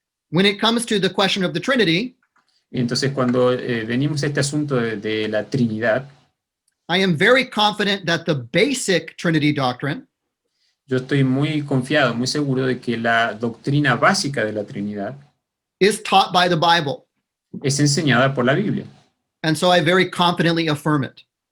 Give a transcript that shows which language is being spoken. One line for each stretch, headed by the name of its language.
English: When it comes to the question of the Trinity,
Spanish: Entonces, cuando venimos a este asunto de la Trinidad,
English: I am very confident that the basic Trinity doctrine
Spanish: yo estoy muy confiado, muy seguro de que la doctrina básica de la Trinidad
English: is taught by the Bible.
Spanish: es enseñada por la Biblia.
English: And so I very confidently affirm it.